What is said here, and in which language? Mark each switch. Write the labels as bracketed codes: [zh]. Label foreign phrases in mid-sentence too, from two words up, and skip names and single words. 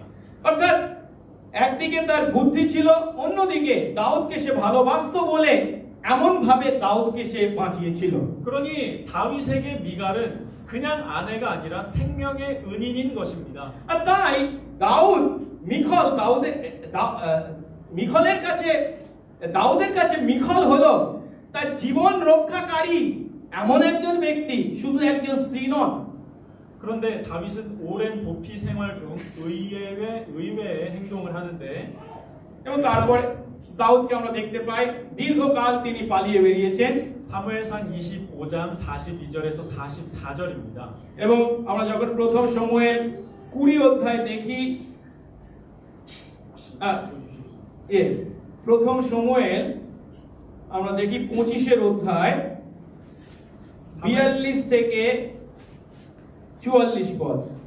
[bn] অর্থাৎ একদিকে তার বুদ্ধি ছিল, অন্যদিকে দাউদকে সে ভালোবাসতো বলে এমন ভাবে দাউদকে সে বাঁচিয়েছিল। [ko] 그러니 다윗에게 미갈은 그냥 아내가 아니라 생명의 은인인 것입니다. [bn] আর তাই দাউদ দাউদের কাছে মিখল হলো তার জীবন রক্ষাকারী এমন একজন ব্যক্তি, শুধু একজন স্ত্রী নন। [ko] 그런데 다윗은 오랜 도피 생활 중 의외의 행동을 하는데 [bn] এবং তারপরে দাউদকে আমরা দেখতে পাই দীর্ঘকাল তিনি পালিয়ে বেরিয়েছেন। [ko] 사무엘상 25장 42절에서 44절입니다. [bn] এবং আমরা যখন প্রথম সমুয়েল 20 অধ্যায় দেখি, প্রথম সমুয়েল আমরা দেখি 25 অধ্যায় 42 থেকে 44 পদ।